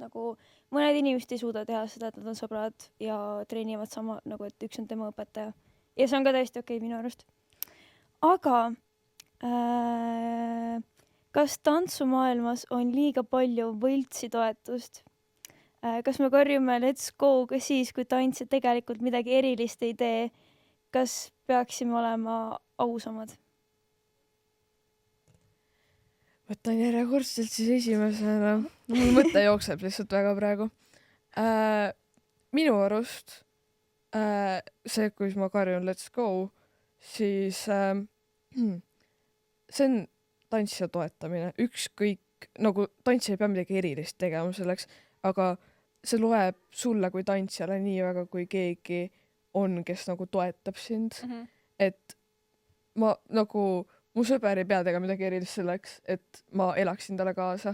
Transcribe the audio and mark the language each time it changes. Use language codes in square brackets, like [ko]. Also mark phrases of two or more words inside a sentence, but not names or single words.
[et] Nagu mõned inimesed ei suuda teha seda, et nad on sõbrad ja treenivad sama, nagu et üks on tema õpetaja. Ja see on ka täiesti okei minu arust. Aga kas tantsumaailmas on liiga palju võltsi toetust? Kas me karjume [en] let's go [et] ka siis, kui tantsija tegelikult midagi erilist ei tee? Kas peaksime olema ausamad? Võtan järjekordselt siis esimesena. Mul mõte jookseb lihtsalt väga praegu. Minu arust see, kui ma karjun [en] let's go, [et] siis see on tantsija toetamine. Ükskõik, nagu tantsija ei pea midagi erilist tegema selleks, aga see loeb sulle kui tantsijale nii väga, kui keegi on, kes nagu toetab sind. Et ma nagu mu sõber ei pea tegema midagi erilist selleks, et ma elaksin talle kaasa.